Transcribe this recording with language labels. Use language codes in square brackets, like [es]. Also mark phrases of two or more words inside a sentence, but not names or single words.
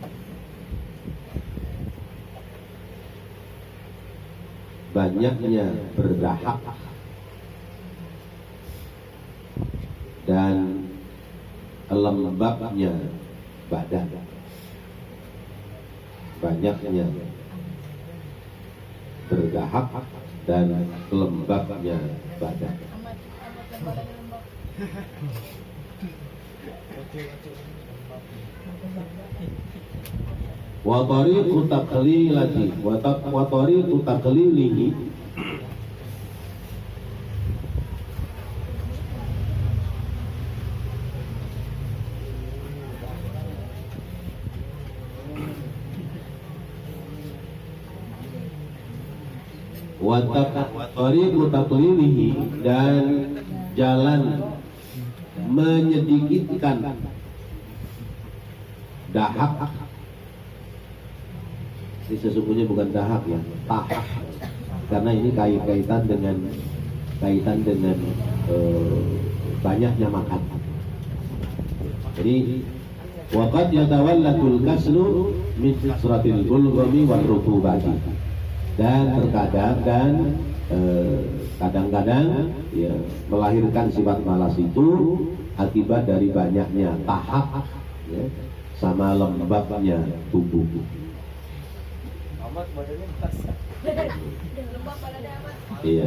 [id] banyaknya berdahak dan lembabnya badan, banyaknya berdahak dan lembabnya badan. [ar] وطريق تقليلة وطريق تقليله وطريق تقليله, [id] dan jalan menyedikitkan dahak. Ini sesungguhnya bukan dahak ya, tahak, karena ini kaitan dengan banyaknya makan. [ar] Jadi وقد يتولد الكسل من كثرة البلغم والرطوبة, [id] dan terkadang kadang-kadang ya, melahirkan sifat malas itu akibat dari banyaknya tahak ya, sama lembabnya tubuh. Iya.